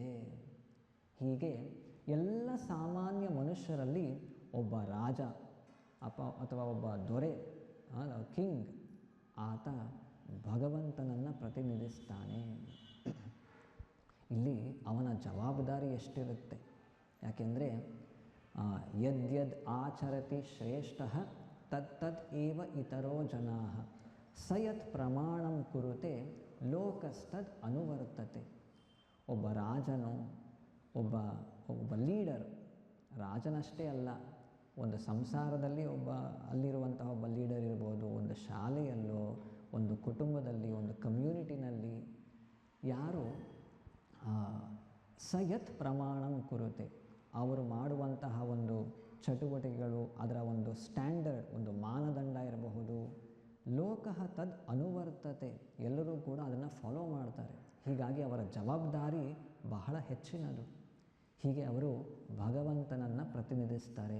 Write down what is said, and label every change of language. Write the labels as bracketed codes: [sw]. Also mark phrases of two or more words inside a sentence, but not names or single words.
[kn] ಹೀಗೆ ಎಲ್ಲ ಸಾಮಾನ್ಯ ಮನುಷ್ಯರಲ್ಲಿ ಒಬ್ಬ ರಾಜ ಅಥವಾ ಒಬ್ಬ ದೊರೆ, ಕಿಂಗ್, ಆತ ಭಗವಂತನನ್ನು ಪ್ರತಿನಿಧಿಸ್ತಾನೆ. ಇಲ್ಲಿ ಅವನ ಜವಾಬ್ದಾರಿ ಎಷ್ಟಿರುತ್ತೆ. [sa] ಯಾಕೆಂದರೆ ಯದ್ಯದ್ ಆಚರತಿ ಶ್ರೇಷ್ಠ ತತ್ತದ್ ಏವ ಇತರೋ ಜನಾ ಸ ಯತ್ ಪ್ರಮಾಣಂ ಕುರುತೆ ಲೋಕಸ್ತದ್ ಅನುವರ್ತತೆ. [kn] ಒಬ್ಬ ರಾಜನು, ಒಬ್ಬ ಲೀಡರ್, ರಾಜನಷ್ಟೇ ಅಲ್ಲ, ಒಂದು ಸಂಸಾರದಲ್ಲಿ ಅಲ್ಲಿರುವಂತಹ ಒಬ್ಬ ಲೀಡರ್ ಇರ್ಬೋದು, ಒಂದು ಶಾಲೆಯಲ್ಲೋ, ಒಂದು ಕುಟುಂಬದಲ್ಲಿ, ಒಂದು ಕಮ್ಯುನಿಟಿನಲ್ಲಿ ಯಾರು [sa] ಸ ಯತ್ ಪ್ರಮಾಣಂ ಕುರುತೆ, [kn] ಅವರು ಮಾಡುವಂತಹ ಒಂದು ಚಟುವಟಿಕೆಗಳು, ಅದರ ಒಂದು ಸ್ಟ್ಯಾಂಡರ್ಡ್, ಒಂದು ಮಾನದಂಡ ಇರಬಹುದು, [sa] ಲೋಕಃ ತದ್ ಅನುವರ್ತತೆ, [kn] ಎಲ್ಲರೂ ಕೂಡ ಅದನ್ನು ಫಾಲೋ ಮಾಡ್ತಾರೆ. ಹೀಗಾಗಿ ಅವರ ಜವಾಬ್ದಾರಿ ಬಹಳ ಹೆಚ್ಚಿನದು. ಹೀಗೆ ಅವರು ಭಗವಂತನನ್ನು ಪ್ರತಿನಿಧಿಸ್ತಾರೆ.